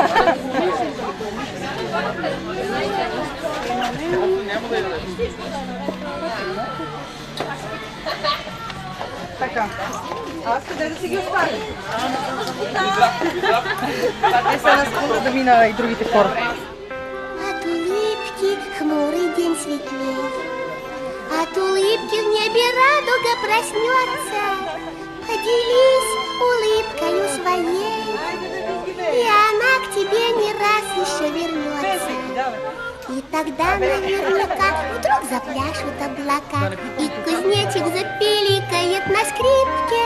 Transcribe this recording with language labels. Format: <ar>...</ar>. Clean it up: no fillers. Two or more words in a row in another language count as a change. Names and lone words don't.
<bg>Така. Аз къде да си ги оставя? Те са на секунда да мина и другите хора.</bg> <ru>А тулипки, хмурий день светлей, а тулипки в небе радуга проснется, поделись улыбкою своей, и она к тебе не раз еще вернется. И тогда наверняка вдруг запляшут облака, и кузнечик запиликает на скрипке.</ru>